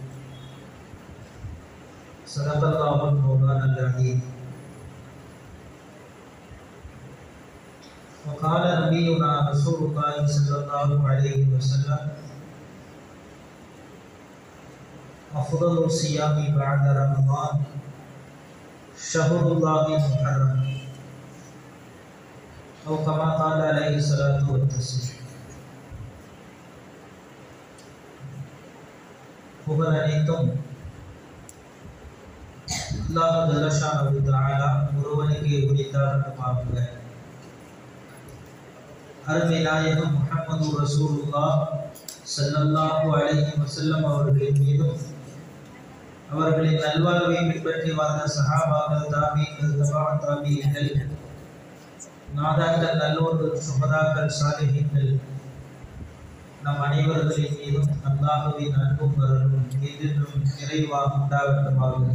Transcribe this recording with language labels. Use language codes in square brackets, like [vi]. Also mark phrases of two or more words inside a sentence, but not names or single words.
[ar] صدق الله المولانا العظيم وقال نبينا رسول الله صلى الله عليه وسلم أفضل الصيام بعد رمضان شهر الله المحرم أو كما قال عليه الصلاة والتسليم. [ta] புகழ் அனைத்தும் அல்லாஹ் [ar] جل شأنه تعالى [ta] ஒருவனுக்கே உரித்தாகட்டுமாக. அருமை நாயகம் முஹம்மது ரசூலுல்லாஹ் [ar] صلى الله عليه وسلم [ta] அவர்களின் மீதும் அவர்களின் நல்வாழ்வை பின்பற்றி வாழ்ந்த சஹாபாக்கள், தாபீன்கள், தபா தாபீன்கள், நாதாக்கள், நல்லோர்கள், சுஹதாக்கள், சாலிஹீன்கள் நம் அனைவர்களின் மீதும் அல்லாஹ்வின் அன்பும் அருளும் என்றென்றும் நிறைவாக உண்டாகட்டுமாக.